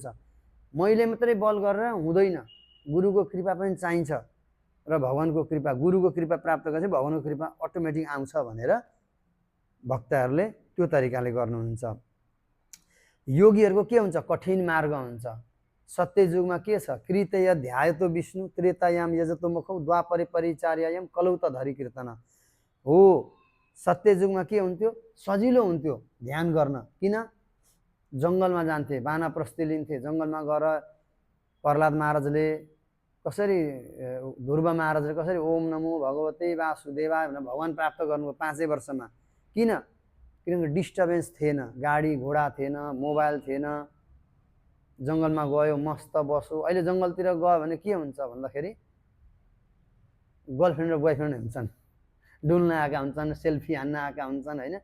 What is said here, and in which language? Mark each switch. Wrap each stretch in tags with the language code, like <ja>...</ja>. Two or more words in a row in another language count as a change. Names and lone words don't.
<ne>मैले मात्रै बल गरेर हुँदैन, गुरुको कृपा पनि चाहिन्छ र भगवानको कृपा, गुरुको कृपा प्राप्त गरेपछि भगवानको कृपा अटोमेटिक आउँछ भनेर भक्तहरूले त्यो तरिकाले गर्नुहुन्छ। योगीहरूको के हुन्छ, कठिन मार्ग हुन्छ। सत्ययुगमा के छ,</ne> <sa>कृतय ध्यायतो विष्णु, त्रेतायाम यजतो मुखौ, द्वापरे परिचार्यायाम कलौ त धरि कीर्तन हो।</sa> <ne>सत्ययुगमा के हुन्थ्यो, सजिलो हुन्थ्यो ध्यान गर्न। किन, जङ्गलमा जान्थे, वानप्रस्थी लिन्थे, जङ्गलमा गएर प्रहलाद महाराजले कसरी, ध्रुव महाराजले कसरी</ne> <sa>ओम नमो भगवते वासुदेवाय</sa> <ne>भनेर भगवान प्राप्त गर्नुभयो 5 वर्षमा। किनकि डिस्टर्बेन्स थिएन, गाडी घोडा थिएन, मोबाइल थिएन, जङ्गलमा गयो मस्त बसो। अहिले जङ्गलतिर गयो भने के हुन्छ भन्दाखेरि गर्लफ्रेन्ड र बोयफ्रेन्ड हुन्छन्, डुल्न आएका हुन्छन्, सेल्फी हान्न आएका हुन्छन्, होइन।</ne>